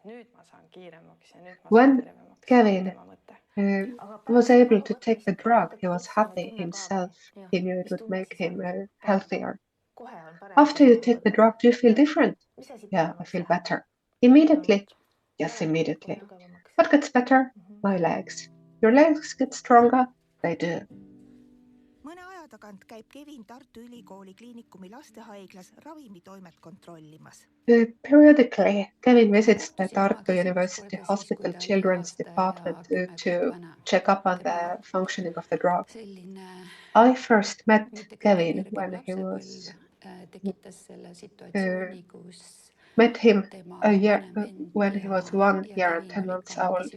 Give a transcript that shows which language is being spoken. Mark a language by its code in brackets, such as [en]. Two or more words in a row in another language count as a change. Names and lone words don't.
[en] When Kevin was able to take the drug, he was happy himself. He knew it would make him healthier. After you take the drug, do you feel different? Yeah, I feel better. Immediately? Yes, immediately. What gets better? My legs. Your legs get stronger? They do. [et] Mõne aja tagant käib Kevin Tartu Ülikooli Kliinikumi lastehaiglas ravimitoimet kontrollimas. [en] Periodically, Kevin visits the Tartu University Hospital Children's Department to check up on the functioning of the drug. I first met Kevin when he was met him when he was 1 year and 10 months old.